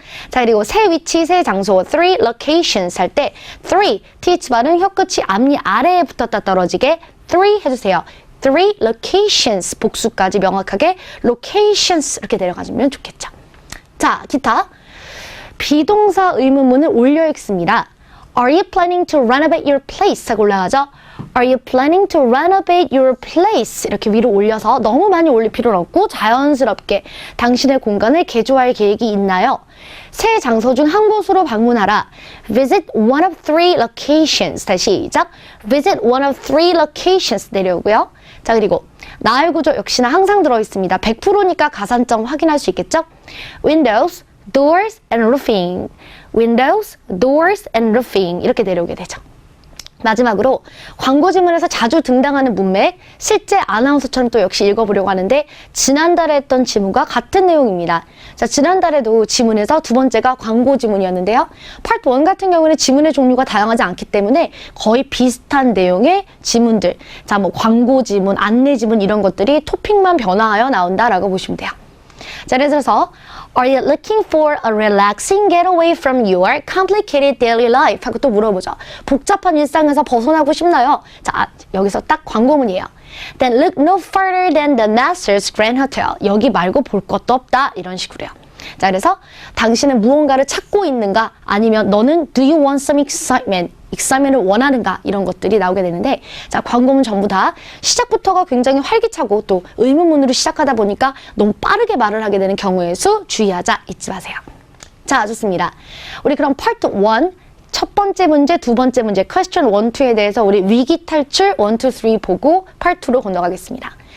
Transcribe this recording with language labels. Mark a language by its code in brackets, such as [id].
[ko] 자, 그리고 새 위치, 새 장소 3 locations 할 때 3 th 발음 혀끝이 앞니 아래에 붙었다 떨어지게 3 해주세요. 3 locations 복수까지 명확하게 locations 이렇게 내려가시면 좋겠죠. 자, 기타 비동사 의문문을 올려 읽습니다. [en] Are you planning to renovate your place? [ko] 하고 올라가죠. [en] Are you planning to renovate your place? [ko] 이렇게 위로 올려서 너무 많이 올릴 필요는 없고 자연스럽게 당신의 공간을 개조할 계획이 있나요? 세 장소 중 한 곳으로 방문하라. [en] Visit one of three locations. [ko] 다시 시작. [en] Visit one of three locations [ko] 내려오고요. 자, 그리고 나의 구조 역시나 항상 들어있습니다. 100%니까 가산점 확인할 수 있겠죠? [en] Windows, doors, and roofing. Windows, doors, and roofing. [ko] 이렇게 내려오게 되죠. 마지막으로 광고 지문에서 자주 등장하는 문맥, 실제 아나운서처럼 또 역시 읽어보려고 하는데 지난달에 했던 지문과 같은 내용입니다. 자, 지난달에도 지문에서 두 번째가 광고 지문이었는데요. 파트 1 같은 경우는 지문의 종류가 다양하지 않기 때문에 거의 비슷한 내용의 지문들, 자, 뭐 광고 지문, 안내 지문 이런 것들이 토픽만 변화하여 나온다라고 보시면 돼요. 자, 예를 들어서 [en] Are you looking for a relaxing getaway from your complicated daily life? [ko] 하고 또 물어보죠. 복잡한 일상에서 벗어나고 싶나요? 자, 여기서 딱 광고문이에요. [en] Then look no further than the Masters Grand Hotel. [ko] 여기 말고 볼 것도 없다. 이런 식으로요. 자, 그래서 당신은 무언가를 찾고 있는가? 아니면 너는 [en] do you want some excitement? [ko] 익사면을 원하는가? 이런 것들이 나오게 되는데, 자, 광고문 전부 다 시작부터가 굉장히 활기차고 또 의문문으로 시작하다 보니까 너무 빠르게 말을 하게 되는 경우의 수 주의하자 잊지 마세요. 자, 좋습니다. 우리 그럼 파트 1 첫 번째 문제, 두 번째 문제 question 1, 2에 대해서 우리 위기 탈출 1, 2, 3 보고 파트 2로 건너가겠습니다.